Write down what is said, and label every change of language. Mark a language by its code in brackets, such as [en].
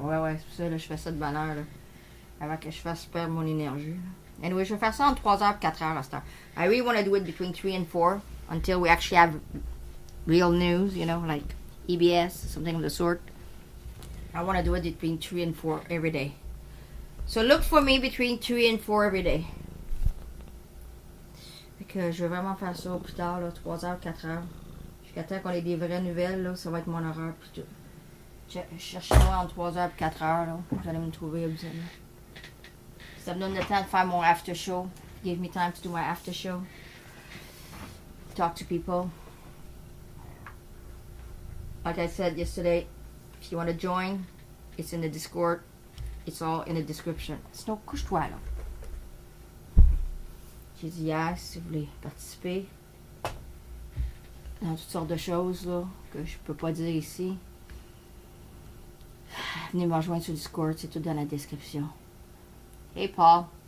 [fr] Ouais, c'est pour ça, là, je fais ça de bonne heure, là, avant que je fasse perdre mon énergie. Là. Anyway, je vais faire ça entre 3h et 4h à cette heure. [en] I really want to do it between 3 and 4 until we actually have real news, you know, like EBS, something of the sort. I want to do it between 3 and 4 every day. So look for me between 3 and 4 every day. [fr] Fait que je vais vraiment faire ça plus tard, là, 3h, 4h. Jusqu'à temps qu'on ait des vraies nouvelles, là, ça va être mon horaire plutôt. Cherchez-moi entre 3h et 4h, là. Vous allez me trouver, vous allez. Ça me donne le temps de faire mon after show. [en] Give me time to do my after show. Talk to people. Like I said yesterday, if you want to join, it's in the Discord. It's all in the description. [fr] Sinon, couche-toi, là. J'ai dit hier, si vous voulez participer dans toutes sortes de choses, là, que je peux pas dire ici. Venez me rejoindre sur Discord, c'est tout dans la description. Hey Paul.